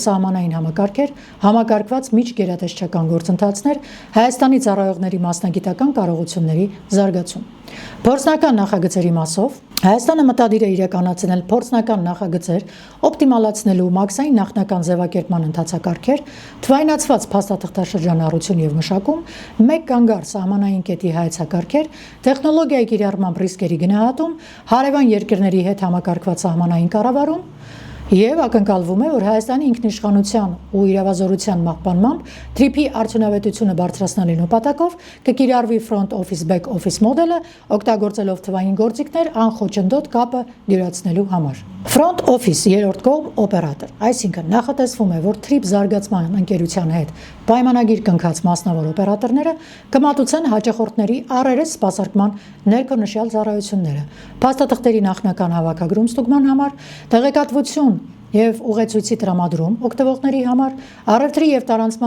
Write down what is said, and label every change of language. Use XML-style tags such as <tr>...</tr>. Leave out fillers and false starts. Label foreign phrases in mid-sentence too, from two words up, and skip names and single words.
<hy>սահմանային համակարգեր, համակարգված միջգերատեսչական գործընթացներ, Հայաստանի ծառայողների մասնագիտական կարողությունների զարգացում։ Փորձնական նախագծերի մասով Հայաստանը մտադիր է իրականացնել փորձնական նախագծեր, օպտիմալացնելու մաքսային նախնական ձևակերպման ընթացակարգեր, թվայնացված փաստաթղթաշրջանառություն եւ մշակում, մեկ կանգար սահմանային կետի հայեցակարգեր, տեխնոլոգիայի կիրառմամբ ռիսկերի գնահատում, հարևան երկրների հետ համակարգված սահմանային կառավարում եւ ակնկալվում է, որ Հայաստանի ինքնիշխանության ու իրավազորության մահպանմամբ թրիփի արդյունավետությունը բարձրացնելու նպատակով կկիրառվի</hy> <en>front office back office</en> <hy>մոդելը, օգտագործելով թվային գործիքներ անխոչնդոտ կապը դյուրացնելու համար։</hy> <en>Front office</en> <hy>երրորդ կողմ օպերատոր, այսինքն նախատեսվում է, որ թրիփ զարգացման ընկերության հետ պայմանագիր կնքած մասնավոր օպերատորները կմատուցեն հաճախորդների առերես սպասարկման ներքննշյալ ծառայությունները, փաստաթղթերի նախնական հավաքագրում ստուգման համար, տեղեկատվություն եւ ուղեցույցի տրամադրում օգտվողների համար, առևտրի եւ տարանցման</hy>